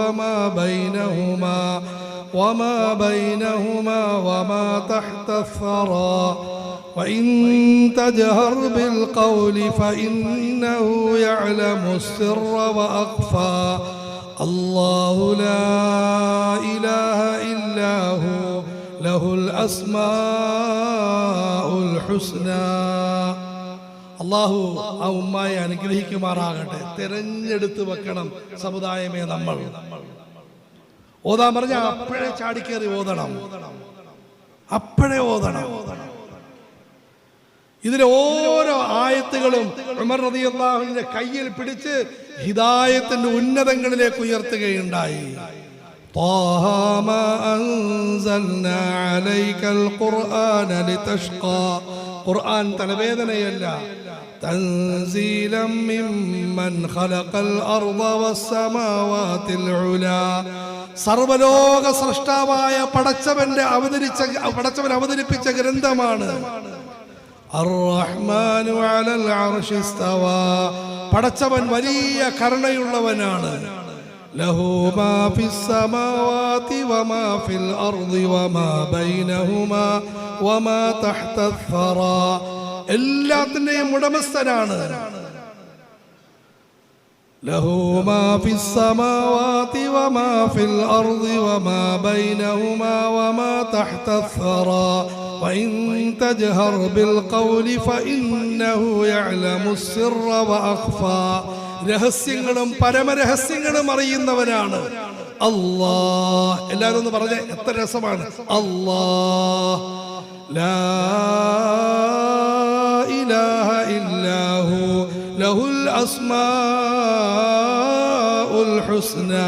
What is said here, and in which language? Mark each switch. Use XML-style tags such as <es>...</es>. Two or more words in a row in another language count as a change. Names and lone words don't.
<ar>وما بينهما وما تحت الثرى وإن تجهر بالقول فإنه يعلم السر وأخفى الله لا إله إلا هو له الأسماء الحسنى.</ar> <ml>അള്ളാഹു ആ ഉമ്മായെ അനുഗ്രഹിക്കുമാറാകട്ടെ. തെരഞ്ഞെടുത്ത് വെക്കണം സമുദായമേ നമ്മൾ. ഓതാൻ പറഞ്ഞ അപ്പോഴേ ചാടിക്കേറി ഓതണം, അപ്പോഴേ ഓതണം. ഇതിലെ ഓരോ ആയത്തുകളും ഉമർ റളിയല്ലാഹുവിന്റെ കയ്യിൽ പിടിച്ച് ഹിദായത്തിന്റെ ഉന്നതങ്ങളിലേക്ക് ഉയർത്തുകയുണ്ടായി.</ml> <ar>طه ما أنزلنا عليك القرآن لتشقى.</ar> <ml>ഖുർആൻ തലവേദനയല്ല.</ml> <ar>تنزيلا ممن خلق الأرض والسماوات العلى.</ar> <ml>സർവലോക സൃഷ്ടാവായ പടച്ചവൻ അവതരിപ്പിച്ച ഗ്രന്ഥമാണ്.</ml> <ar>الرحمن على العرش استوى.</ar> <ml>പടച്ചവൻ വലിയ കരുണയുള്ളവനാണ്.</ml> <ar>له ما في السماوات وما في الأرض وما بينهما وما تحت الثرى.</ar> <ml>എല്ലാത്തിന്റെയും ഉടമസ്ഥനാണ്.</ml> <ar>له ما في السماوات وما في الأرض وما بينهما وما تحت الثرى وإن تجهر بالقول فإنه يعلم السر وأخفى.</ar> <ml>രഹസ്യങ്ങളും പരമരഹസ്യങ്ങളും അറിയുന്നവനാണ് അല്ലാഹ്. എല്ലാവരും ഒന്ന് പറഞ്ഞേ, എത്ര രസമാണ്.</ml> <ar>الله لا إله إلا هو له الأسماء الحسنى.</ar>